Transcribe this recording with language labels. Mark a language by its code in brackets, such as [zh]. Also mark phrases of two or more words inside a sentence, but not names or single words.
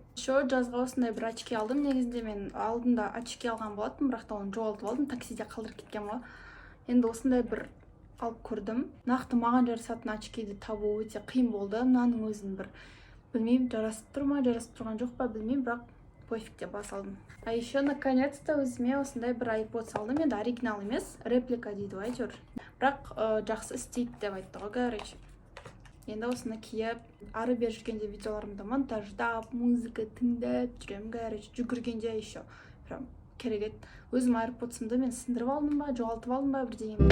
[kk] Еще жазға осындай бір очки алдым. Негізінде мен алдында очки алған болатын, бірақ та оны жоғалтып алдым, таксиде қалдырып кеткен ғой. Енді осындай бір алып көрдім. Нақты маған жарасатын очкиді табу өте қиын болды. Мынаның өзін бір Білмеймін, жарасып тұр ма, жарасып тұрған жоқ па білмеймін, бірақ пофиг деп баса салдым. [ru] А еще наконец-то [kk] өзіме осындай бір iPod салдым. Енді оригинал емес, реплика дейді ғой әйтеуір. Бірақ жақсы істейді деп айтты ғой, короче. Енді осыны киіп, ары бері жүргенде видеоларымды монтаждап, музыка тыңдап жүремін, короче, жүгіргенде еще. Прям керек еді. Өзім AirPods'ымды мен сындырып алдым ба, жоғалтып алдым ба, бірдеңе.